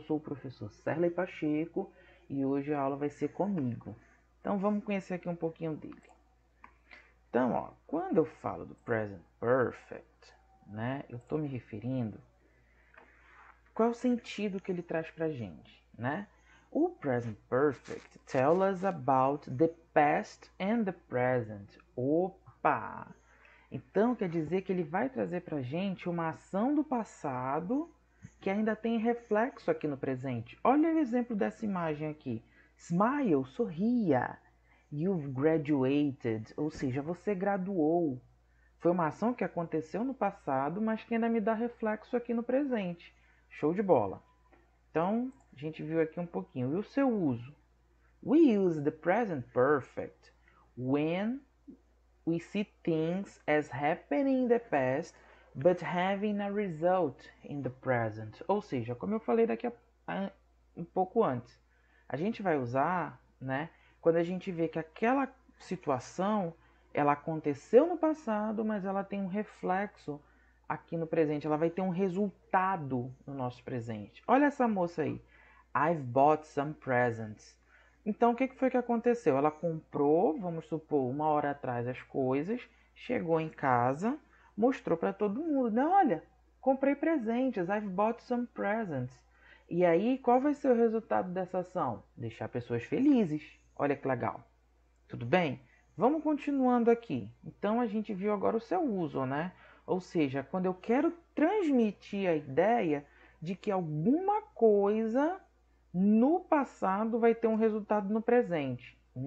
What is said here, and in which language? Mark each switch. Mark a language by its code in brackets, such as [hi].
[pt] Eu sou o professor Serley Pacheco e hoje a aula vai ser comigo. Então vamos conhecer aqui um pouquinho dele. Então, ó, quando eu falo do Present Perfect, né? Eu estou me referindo qual é o sentido que ele traz pra gente, né? [en] O Present Perfect tells us about the past and the present. [pt] Opa! Então quer dizer que ele vai trazer pra gente uma ação do passado que ainda tem reflexo aqui no presente. Olha o exemplo dessa imagem aqui. Smile, sorria. [en] You've graduated, [pt] ou seja, você graduou. Foi uma ação que aconteceu no passado, mas que ainda me dá reflexo aqui no presente. Show de bola. Então, a gente viu aqui um pouquinho. E o seu uso? [en] We use the present perfect when we see things as happening in the past but having a result in the present. [pt] Ou seja, como eu falei um pouco antes, a gente vai usar, né, quando a gente vê que aquela situação ela aconteceu no passado, mas ela tem um reflexo aqui no presente, ela vai ter um resultado no nosso presente. Olha essa moça aí. [en] I've bought some presents. [pt] Então, o que foi que aconteceu? Ela comprou, vamos supor, 1 hora atrás as coisas, chegou em casa, mostrou para todo mundo. Não, olha, comprei presentes, [en] I've bought some presents. [pt] E aí, qual vai ser o resultado dessa ação? Deixar pessoas felizes. Olha que legal. Tudo bem? Vamos continuando aqui. Então, a gente viu agora o seu uso, né? Ou seja, quando eu quero transmitir a ideia de que alguma coisa no passado vai ter um resultado no presente.